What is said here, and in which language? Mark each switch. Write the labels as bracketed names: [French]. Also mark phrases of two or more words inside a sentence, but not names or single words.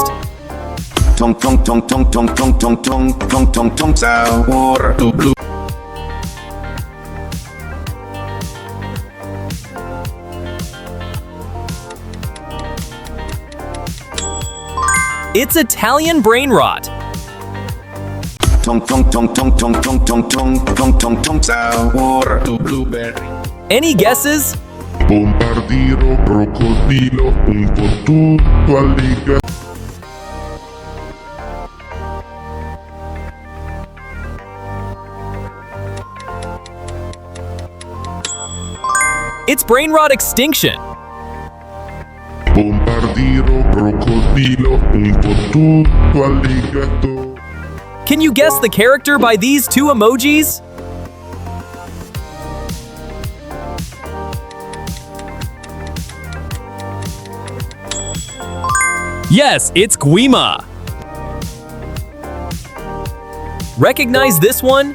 [English] Tong tong tong tong tong tong tong tong tong tong tong sour blue. It's Italian brain rot. Tong tong tong tong tong tong tong tong tong tong tong sour blueberry. Any guesses? Bombardiro, crocodilo, un fortuto alligator. It's brain rot extinction. Bombardiro, crocodilo, un fortuto alligator. Can you guess the character by these two emojis? Yes, it's Guima. Recognize this one?